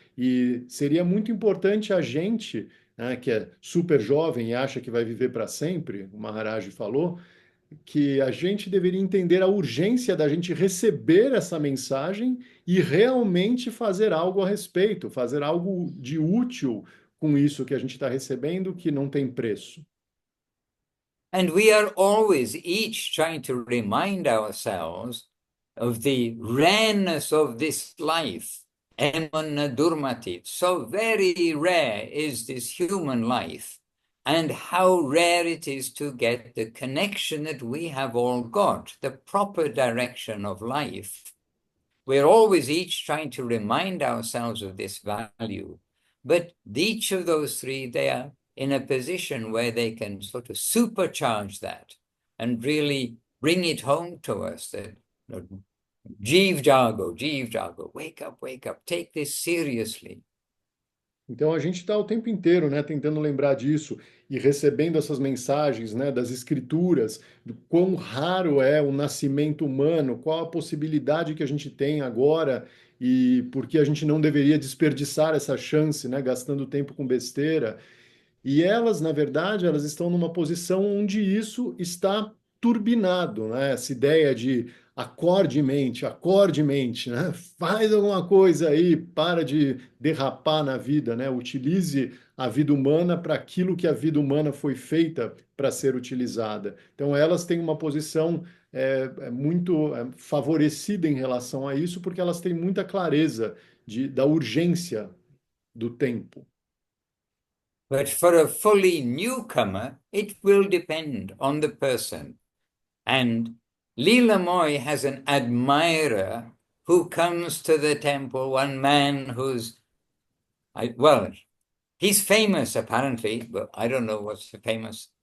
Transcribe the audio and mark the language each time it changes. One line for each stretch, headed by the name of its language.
Portuguese: E seria muito importante a gente, né, que é super jovem e acha que vai viver para sempre, o Maharaj falou, que a gente deveria entender a urgência da gente receber essa mensagem e realmente fazer algo a respeito, fazer algo de útil com isso que a gente está recebendo, que não tem preço.
English: And we are always each trying to remind ourselves of the rareness of this life. Emana Durmati. So very rare is this human life, and how rare it is to get the connection that we have all got, the proper direction of life. We're always each trying to remind ourselves of this value. But each of those three, they are in a position where they can sort of supercharge that and really bring it home to us that,
Bangla: Jeev Jago,
English: wake up, take this seriously.
Portuguese: Então a gente está o tempo inteiro, né, tentando lembrar disso e recebendo essas mensagens, né, das escrituras, do quão raro é o nascimento humano, qual a possibilidade que a gente tem agora e por que a gente não deveria desperdiçar essa chance, né, gastando tempo com besteira. E elas, na verdade, elas estão numa posição onde isso está turbinado, né? Essa ideia de acorde mente, né? Faz alguma coisa aí, para de derrapar na vida, né? Utilize a vida humana para aquilo que a vida humana foi feita para ser utilizada. Então, elas têm uma posição muito favorecida em relação a isso, porque elas têm muita clareza da urgência do tempo.
English: But for a fully newcomer, it will depend on the person. And Leela Moy has an admirer who comes to the temple, one man who's, he's famous apparently, but I don't know what's famous.